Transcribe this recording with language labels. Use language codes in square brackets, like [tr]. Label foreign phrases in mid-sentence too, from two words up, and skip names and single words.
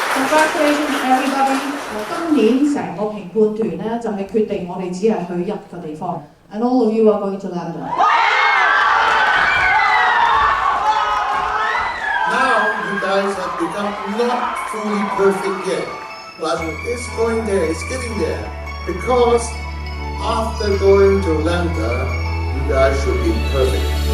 [en] Congratulations everybody！ [yue] 今年成個評判團咧就係決定我哋只係去一個地方 ， [en] and all of you are going to London. Now you guys have become not fully perfect yet, but it's going there, it's getting there. Because after going to London, you guys should be perfect.